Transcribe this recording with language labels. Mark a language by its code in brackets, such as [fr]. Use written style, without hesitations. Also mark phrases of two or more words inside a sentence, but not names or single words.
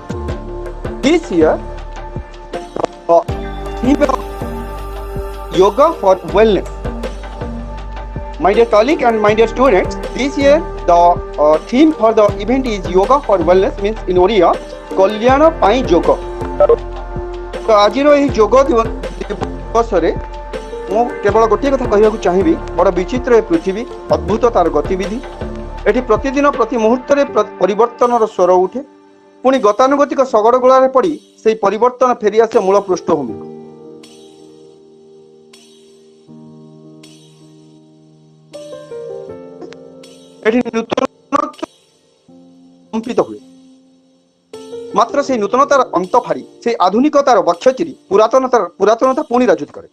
[en] This year, the theme of Yoga for Wellness. My dear colleague and my dear students, this year the theme for the event is Yoga for Wellness, means in Oriya, [or] କଲ୍ୟାଣ ପାଇଁ ଯୋଗ. [hi] तो आज योग दिवस [or] ମୁଁ କେବଳ ଗୋଟିଏ କଥା କହିବାକୁ ଚାହିଁବି, ବଡ଼ ବିଚିତ୍ର ଏ ପୃଥିବୀ, ଅଦ୍ଭୁତ ତାର ଗତିବିଧି। ଏଠି ପ୍ରତିଦିନ ପ୍ରତି ମୁହୂର୍ତ୍ତରେ ପରିବର୍ତ୍ତନର ସ୍ୱର ଉଠେ, ପୁଣି ଗତାନୁଗତିକ ଶଗଡ଼ ଗୋଳାରେ ପଡ଼ି ସେହି ପରିବର୍ତ୍ତନ ଫେରିଆସେ ମୂଳ ପୃଷ୍ଠଭୂମିକୁ। ଏଠି ନୂତନତ୍ୱ କମ୍ପିତ ହୁଏ, ମାତ୍ର ସେହି ନୂତନତାର ଅନ୍ତ ଫାଡ଼ି ସେହି ଆଧୁନିକତାର ବକ୍ଷ ଚିରି ପୁରାତନତା ପୁଣି ରାଜୁତି କରେ।